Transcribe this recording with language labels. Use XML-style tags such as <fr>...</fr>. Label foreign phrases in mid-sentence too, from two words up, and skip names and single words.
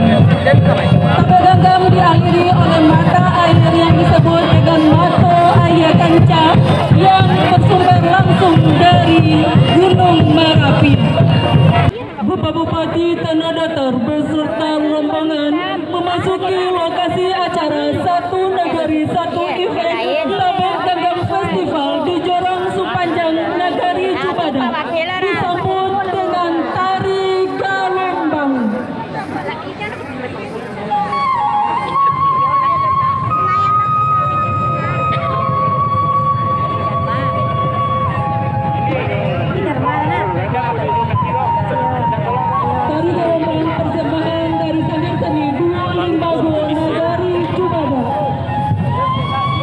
<id>Tabek ganggam diakhiri oleh mata air yang disebut dengan mata air kanca yang bersumber langsung dari Gunung Merapi. Bapak Bupati Tanah Datar beserta rombongan memasuki lokasi acara Satu Negari Satu Event Tabek Ganggam Festival di Jorong Supanjang Nagari Jubadah, disambut dengan tari galembang. Tari galembang persembahan dari Sanggar Seni Dua Limbago Nagari Jubadah.</id>